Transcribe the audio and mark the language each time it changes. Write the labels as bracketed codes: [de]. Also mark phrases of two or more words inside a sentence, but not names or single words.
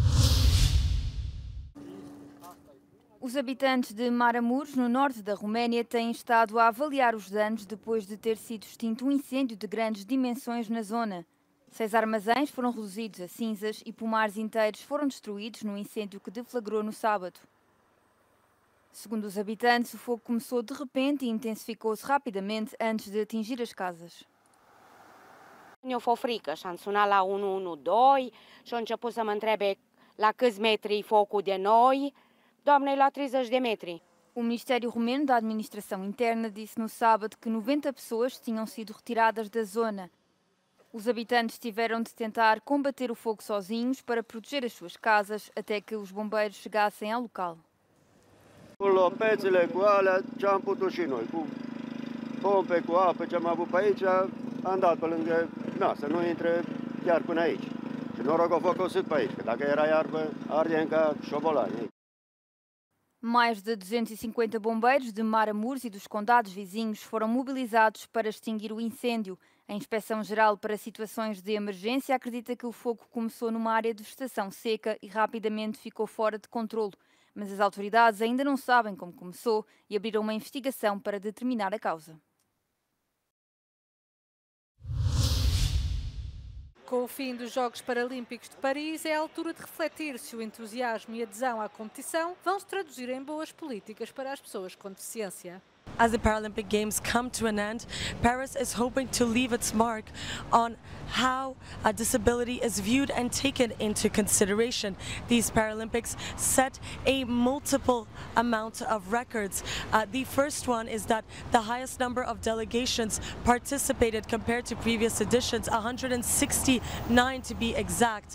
[pt] Os habitantes de Maramureș, no norte da Roménia, têm estado a avaliar os danos depois de ter sido extinto um incêndio de grandes dimensões na zona. 6 armazéns foram reduzidos a cinzas e pomares inteiros foram destruídos no incêndio que deflagrou no sábado. Segundo os habitantes, o fogo começou de repente e intensificou-se rapidamente antes de atingir as casas. [ro] Ne-a fost frică și am sunat la 112 și a început să mă întrebe la câți metri e focul de noi. Doamnei, la 30 de metri. [pt] O Ministério Romeno da Administração Interna disse no sábado que 90 pessoas tinham sido retiradas da zona. Os habitantes tiveram de tentar combater o fogo sozinhos para proteger as suas casas até que os bombeiros chegassem ao local. [ro] Cu lopețele, cu alea, ce am putut și noi, cu pompe, cu apă, ce am avut pe aici, am dat pe lângă, să nu intre chiar până aici. Și noroc a fost cosut pe aici, că dacă era iarbă, ardea ca șobolani. [pt] Mais de 250 bombeiros de Maramureş e dos condados vizinhos foram mobilizados para extinguir o incêndio. A Inspeção-Geral para Situações de Emergência acredita que o fogo começou numa área de vegetação seca e rapidamente ficou fora de controlo. Mas as autoridades ainda não sabem como começou e abriram uma investigação para determinar a causa. Com o fim dos Jogos Paralímpicos de Paris, é a altura de refletir se o entusiasmo e adesão à competição vão se traduzir em boas políticas para as pessoas com deficiência. [en] As the Paralympic Games come to an end, Paris is hoping to leave its mark on how a disability is viewed and taken into consideration. These Paralympics set a multiple amount of records. The first one is that the highest number of delegations participated compared to previous editions, 169 to be exact.